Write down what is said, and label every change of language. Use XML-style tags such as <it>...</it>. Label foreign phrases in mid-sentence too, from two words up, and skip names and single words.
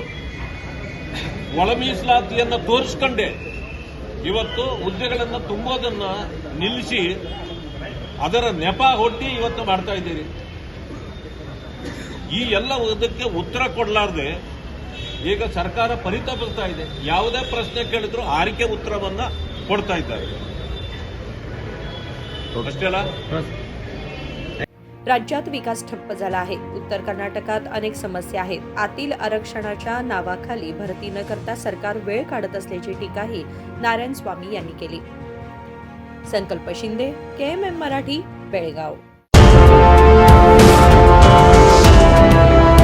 <kn>ಒಳ ಮೀಸಲಾತಿಯನ್ನು ತೋರಿಸ್ಕೊಂಡೆ ಇವತ್ತು ಹುದ್ದೆಗಳನ್ನು ತುಂಬೋದನ್ನ ನಿಲ್ಲಿಸಿ ಅದರ ನೆಪ ಹೊಡ್ಡಿ ಇವತ್ತು ಮಾಡ್ತಾ ಇದ್ದೀರಿ. ಈ ಎಲ್ಲ ಇದಕ್ಕೆ ಉತ್ತರ ಕೊಡಲಾರದೆ ಈಗ ಸರ್ಕಾರ ಪರಿತಪಿಸ್ತಾ ಇದೆ. ಯಾವುದೇ ಪ್ರಶ್ನೆ ಕೇಳಿದ್ರು ಆರಿಕೆ ಉತ್ತರವನ್ನ ಕೊಡ್ತಾ इದ್ದಾರೆ. अಷ್ಟೇ ಅಲ್ಲ.</kn> <mr>राज्यात विकास ठप्प झाला आहे. उत्तर कर्नाटकात अनेक समस्या आहेत. आतील आरक्षणाच्या नावाखाली भरती न करता सरकार वेळ काढत असल्याची टीकाही नारायणस्वामी यांनी केली. संकल्प शिंदे, KMM मराठी, बेळगाव.</mr>